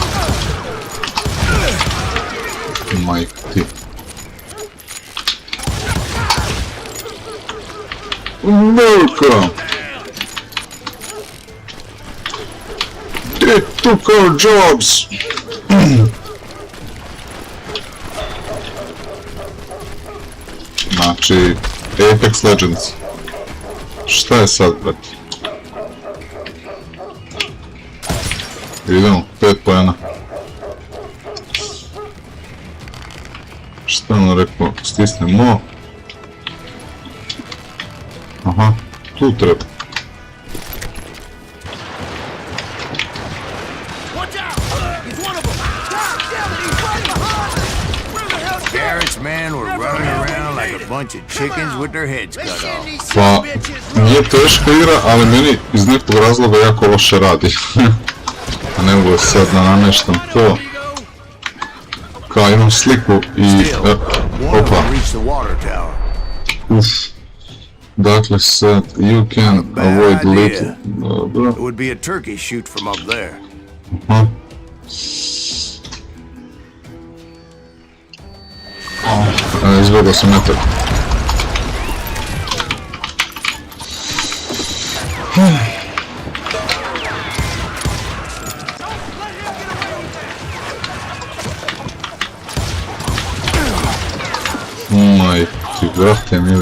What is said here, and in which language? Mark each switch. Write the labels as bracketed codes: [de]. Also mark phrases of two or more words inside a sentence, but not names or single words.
[sr] Majko ti. [en] America! They took our jobs! [sr] Znači, Apex Legends. Šta je sad, brate? Idemo, 5 pojena. Šta nam rekao? Stisnemo. Aha, tu treba. [en] Garrett's men were running around like a bunch of chickens with their heads cut off. [sr] Pa, nije teška igra, ali meni iz nekog razloga jako loše radi. A ne mogu sad da nameštam to. Kao imam sliku i... opa. Uf. Dakle sad, [en] you can avoid little... Dobro. It would be a turkey shoot from up there. [sr] Aha. Izbjegao sam metak. Maj, ti vrate mili.